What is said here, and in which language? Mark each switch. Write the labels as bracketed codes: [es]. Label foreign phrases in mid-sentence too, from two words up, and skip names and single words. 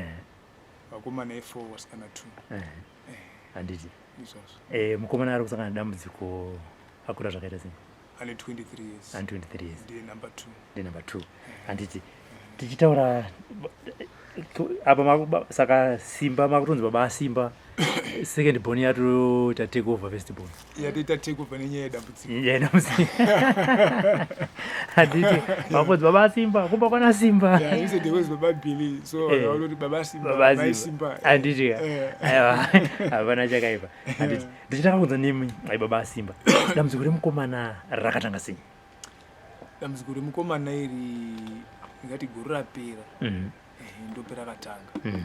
[sn] Vakomana 4 vasikana 2. Handiti. Mukomana ari kusangana dambudziko akura zvakaita sei? Ane 23 years. Ane 23 years. Ndiye number 2. Ndiye number 2. Handiti. Tichitaura apa saka Simba makutonzi baba aSimba [en] second born [sn] yato ta [en] take over first born. [sn] Yatoita [en] take over [sn] nenyaya yedambudziko. Handiti. Makutonzi baba aSimba kumba kwana Simba. [en] Yeah, you said there was baba Billy. So already baba Simba. [sn] Handiti. Aiwa. Havana chakaipa. Handiti. Ndichitaka kunza nemi baba aSimba. Dambudziko remukomana rakatanga sei? Dambudziko remukomana iri ngati guru rapera. Ndopera katanga.